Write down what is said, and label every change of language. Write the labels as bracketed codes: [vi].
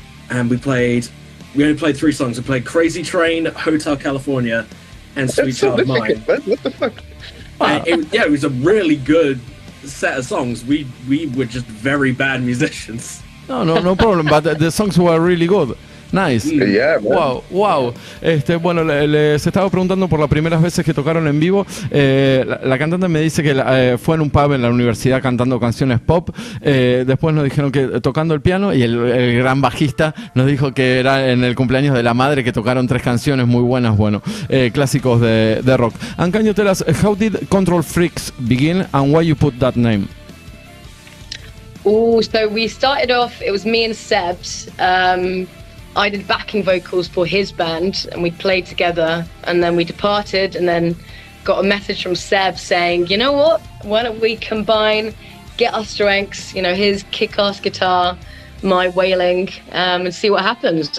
[en] And we only played 3 songs. We played Crazy Train, Hotel California, and Sweet Child of Mine. What the fuck? Wow. It was a really good set of songs. We were just very bad musicians. No problem, but the songs were really good. Nice. Yeah, Wow. [es] Bueno, les estaba preguntando por las primeras veces que tocaron en vivo. La cantante me dice que fue en un pub en la universidad cantando canciones pop. Después nos dijeron que tocando el piano, y el gran bajista nos dijo que era en el cumpleaños de la madre, que tocaron 3 canciones muy buenas, bueno, clásicos de rock. [en] And can you tell us, how did Control Freaks begin and why you put that name? So we started off, it was me and Sebs. I did backing vocals for his band, and we played together, and then we departed, and then got a message from Seb saying, you know what, why don't we combine, get our strengths, his kick-ass guitar, my wailing, and see what happens.